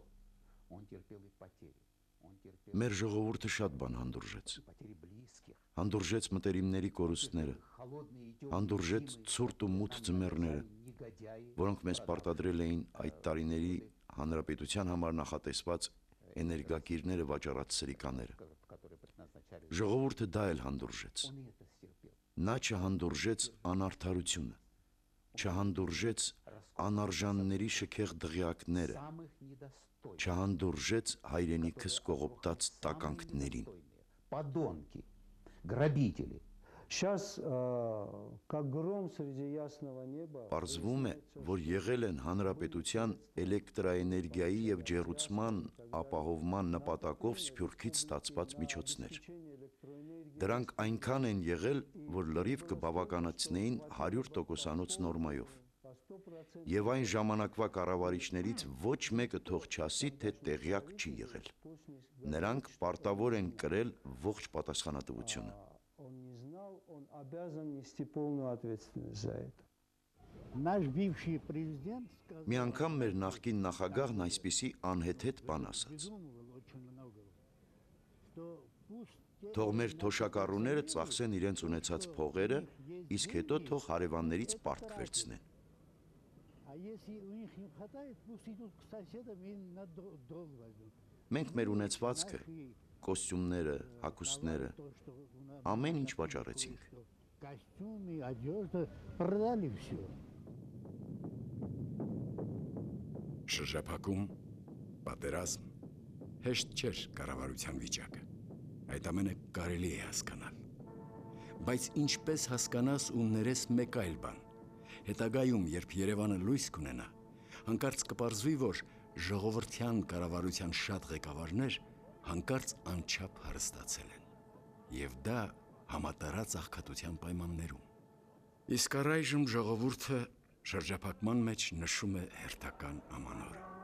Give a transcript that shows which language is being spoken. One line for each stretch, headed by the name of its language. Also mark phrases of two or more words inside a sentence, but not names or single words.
Russian: Он терпел и потери.
Armenian: Մեր ժողովուրդը շատ բան հանդուրժեց։ Հանդուրժեց մտերիմների կորուստները, հանդուրժեց ցուրտ ու մութ ձմեռները, որոնք մեզ պարտադրել էին այդ տարիների հանրապետության համար նախատեսված էներգակիրները վաճառած սրիկաները։
Russian: которые предназначались.
Armenian: Ժողովուրդը դա էլ հանդուրժեց։
Russian: Он и это стерпел.
Armenian: Նա չհանդուրժեց անարդարությունը, չհանդուրժեց անարժանների շքեղ դղյակները,
Russian: Самых недостойных.
Armenian: չհանդուրժեց հայրենիքս կողոպտած տականքներին։
Russian: Подонки, грабители. Сейчас, как гром среди ясного неба,
Armenian: Պարզվում է, որ եղել են հանրապետության էլեկտրաէներգիայի եւ ջեռուցման ապահովման նպատակով Սփյուռքից ստացված միջոցներ։ Դրանք այնքան են եղել, որ լրիվ կբավականացնեին 100%-անոց նորմայով։ Եվ այն ժամանակվա կառավարիչներից ոչ մեկը թող չասի, թե տեղյակ չի եղել։ Նրանք պարտավոր են կրել ողջ պատասխանատվությունը։
Russian: он не знал, он обязан нести полную ответственность за это. Наш бывший президент сказал,
Armenian: Մի անգամ մեր նախկին նախագահն այսպիսի անհեթեթ բան ասաց.
Russian: придумывал очень много, что пусть те,
Armenian: Թող մեր թոշակառուները ծախսեն իրենց ունեցած փողերը, իսկ հետո թող հարևաններից պարտք վերցնեն։
Russian: а если у них не хватает, пусть идут к соседям и на долг возьмут.
Armenian: Մենք մեր ունեցվածքը, կոստյումները, հագուստները,
Russian: То, что у нас
Armenian: ամեն ինչ վաճառեցինք։
Russian: костюмы, одежда, продали все.
Armenian: Շրջափակում, պատերազմ, հեշտ չէր կառավարության վիճակը։ Այդ ամենը կարելի է հասկանալ։ Բայց ինչպես հասկանաս ու ներես մեկ այլ բան։ Հետագայում, երբ Երևանը լույս կունենա, հանկարծ կպարզվի, որ ժողովրդյան կառավարության շատ ղեկավարներ հանկարծ անչափ հարստացել են։ Եվ դա համատարած աղքատության պայմաններում։ Իսկ առայժմ ժողովուրդը շրջափակման մեջ նշում է հերթական ամանորը։